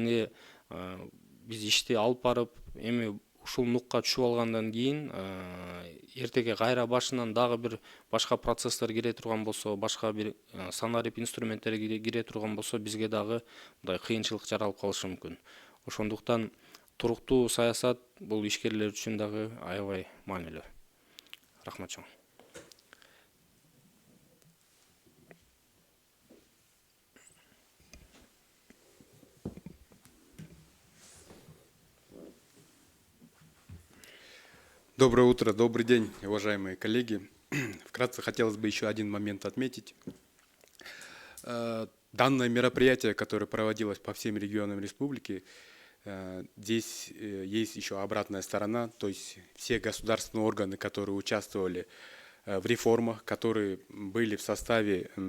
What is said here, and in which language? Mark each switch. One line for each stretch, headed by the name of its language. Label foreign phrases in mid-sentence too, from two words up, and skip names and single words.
Kyrgyz: Анткени биз ишти алып барып, эми ушул нукка түшүп алгандан кийин эртеге кайра башынан дагы бир башка процесстер кире турган болсо, башка бир санарип инструменттер кире турган болсо, бизге дагы мындай кыйынчылык жаралып калышы мүмкүн. Ошондуктан туруктуу саясат бул ишкерлер үчүн дагы аябай маанилүү. Рахмат чоң.
Russian: Доброе утро, добрый день, уважаемые коллеги. Вкратце хотелось бы еще один момент отметить. Данное мероприятие, которое проводилось по всем регионам республики, здесь есть еще обратная сторона, то есть все государственные органы, которые участвовали в реформах, которые были в составе